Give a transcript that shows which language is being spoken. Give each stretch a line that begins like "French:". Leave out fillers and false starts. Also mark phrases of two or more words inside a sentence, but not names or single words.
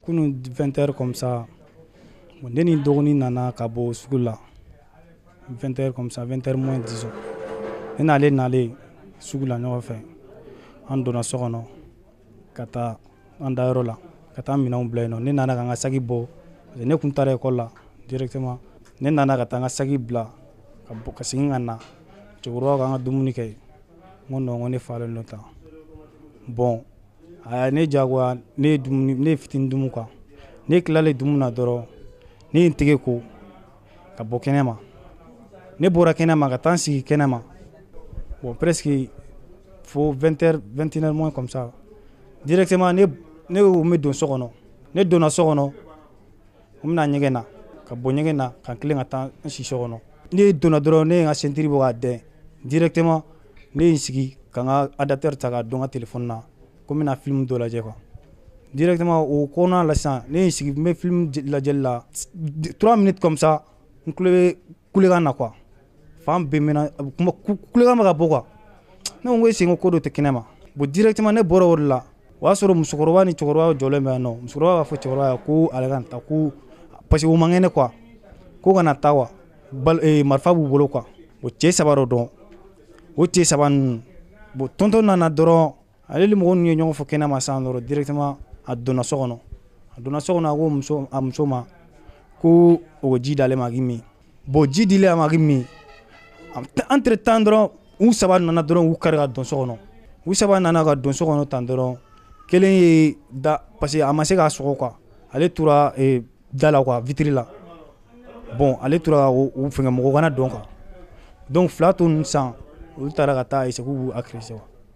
Bambara: Kunu 20h
French: comme ça.
Bambara: Bon, Denis Dogoni nana kabo sugula. 20h
French: comme ça,
Bambara: 20h moins 10. N'allez sugula ɲɔgɔn fɛ. An donna so kɔnɔ ka taa an da yɔrɔ la. Ka taa minɛnw bila yen nɔ. Ne nana ka n ka saki bɔ. Ne kun taara école la directement. Ne nana ka taa n ka saki bila ka segin ka na. Cɛkɔrɔba ka n ka dumuni kɛ. N ko non, n ko ne falen don tan. Bon, a ne jagoya ne ye fitinin dumu quoi. Ne tilalen dumuni na dɔrɔn ne ye n tɛgɛ ko ka bɔ kɛnɛma. Ne bɔra kɛnɛma ka taa n sigi kɛnɛma. Bon, presque fo 20h, 21h
French: moins comme ça.
Bambara: Directement ne me don so kɔnɔ. Ne donna so kɔnɔ. N bɛna ɲɛgɛn na ka bɔ ɲɛgɛn na ka tilen ka taa n si so kɔnɔ. Ne donna dɔrɔn ne ye n ka ceinture bɔ k'a dɛn. Directement ne ye n sigi ka n ka adapteur ta k'a don n ka téléphone na ko n bɛna film dɔ lajɛ quoi. Directement o kɔnɔna la sisan ne ye n sigi n bɛ film lajɛli la 3
French: minutes comme ça
Bambara: n tulo bɛ kulekan na quoi. Fan bɛɛ mɛna kulekan bɛ ka bɔ quoi. Ne ko
French: est-ce que
Bambara: ko dɔ tɛ kɛnɛ ma. Bon, directement ne bɔra o de la. O y'a sɔrɔ musokɔrɔba ni cɛkɔrɔba jɔlen bɛ yan nɔ. Musokɔrɔba b'a fɔ cɛkɔrɔba ye ko ale ka taa ko
French: parce que
Bambara: o man kɛnɛ quoi. Ko kana taa wa. Marifa b'u bolo quoi. Bon, cɛ 3 dɔ dɔn. O cɛ 3 ninnu. Bon, tonton nana dɔrɔn ale ni mɔgɔ ninnu ye ɲɔgɔn fɔ kɛnɛ ma sisan dɔrɔn directement a donna so kɔnɔ. A donna so kɔnɔ a ko a muso ma ko o ji d'ale ma k'i min. Bon, ji dilen a ma k'i min.
French: Entre temps
Bambara: dɔrɔn u 3 nana dɔrɔn u kari ka don so kɔnɔ. U 3 nana ka don so kɔnɔ tan dɔrɔn kelen ye da
French: parce que
Bambara: a ma se k'a sɔgɔ quoi. Ale tora da la quoi, vitre la. Bon, ale tora o fɛngɛ mɔgɔ kana dɔn quoi. Donc fila to ninnu san olu taara ka taa essayer k'u b'u agresser quoi.